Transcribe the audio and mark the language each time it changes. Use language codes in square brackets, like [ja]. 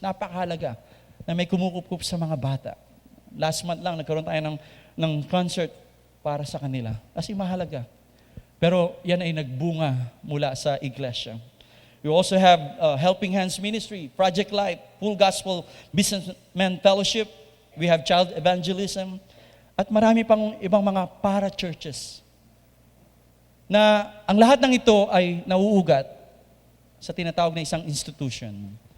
[tl] Napakahalaga na may kumukup sa mga bata. [en] Last month [tl] lang, nagkaroon tayo ng concert para sa kanila. Kasi mahalaga. Pero yan ay nagbunga mula sa iglesia. [en] We also have Helping Hands Ministry, Project Life, Full Gospel Businessmen Fellowship. We have Child Evangelism. [tl] At marami pang ibang mga para-churches na ang lahat ng ito ay nauugat sa tinatawag na isang institution.